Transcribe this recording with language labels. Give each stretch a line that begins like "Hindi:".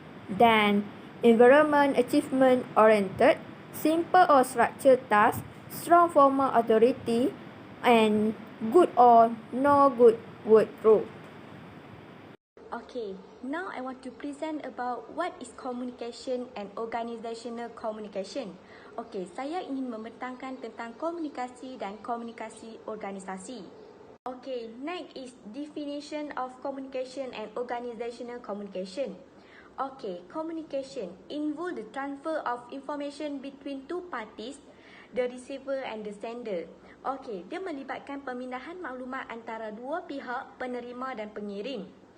English: Dan environment achievement oriented, simple or structured task, strong formal authority and good or no good work group. Okay, now I want to present about what is communication and organizational communication.
Malay: Okay, saya ingin membentangkan tentang komunikasi dan komunikasi organisasi.
English: Okay, next is definition of communication and organizational communication. Okay, communication involve the transfer of information between two parties, the receiver and the sender.
Malay: Okay, dia melibatkan pemindahan maklumat antara dua pihak, penerima dan pengirim.